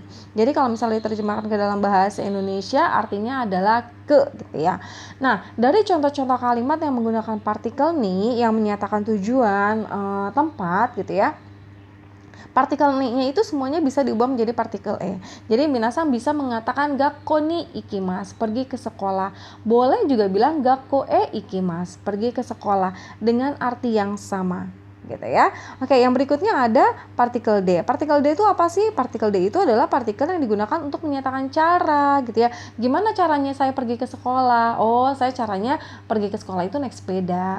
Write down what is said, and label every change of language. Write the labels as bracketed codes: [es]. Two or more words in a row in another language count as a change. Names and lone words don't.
[id] Jadi kalau misalnya diterjemahkan ke dalam bahasa Indonesia artinya adalah ke gitu ya. Nah, dari contoh-contoh kalimat yang menggunakan partikel ni yang menyatakan tujuan tempat gitu ya. Partikel ni-nya itu semuanya bisa diubah menjadi partikel E. Jadi minasan bisa mengatakan [ja] 学校に行きます, [id] pergi ke sekolah. Boleh juga bilang [ja] 学校へ行きます, [id] pergi ke sekolah dengan arti yang sama gitu ya. Oke, yang berikutnya ada partikel D. Partikel D itu apa sih? Partikel D itu adalah partikel yang digunakan untuk menyatakan cara gitu ya. Gimana caranya saya pergi ke sekolah? Oh, saya caranya pergi ke sekolah itu naik sepeda.